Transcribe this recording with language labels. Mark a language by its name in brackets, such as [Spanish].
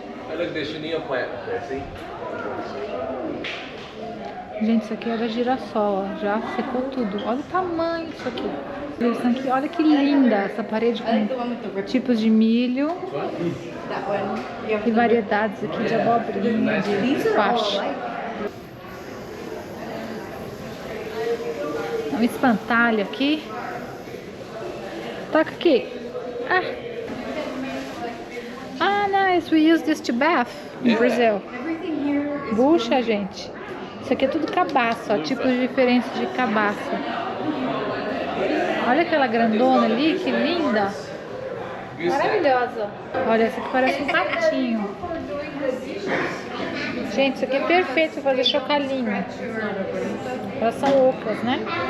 [English] Look at the chenille plant up there, see? [Portuguese] Gente, isso aqui era girassol, ó. Já secou tudo. Olha o tamanho disso aqui. Isso aqui, olha que linda essa parede com tipos de milho e variedades aqui de abobrinha, de faixa. Um espantalho aqui. Toca aqui. [English] Ah, nice. We use this to bath in Brazil. [Portuguese] Bucha, gente. Isso aqui é tudo cabaço, ó, tipos diferentes de cabaço. Olha aquela grandona ali, que linda. Maravilhosa. Olha, essa aqui parece um patinho. Gente, isso aqui é perfeito para fazer chocalhinho. Elas são ocas, né?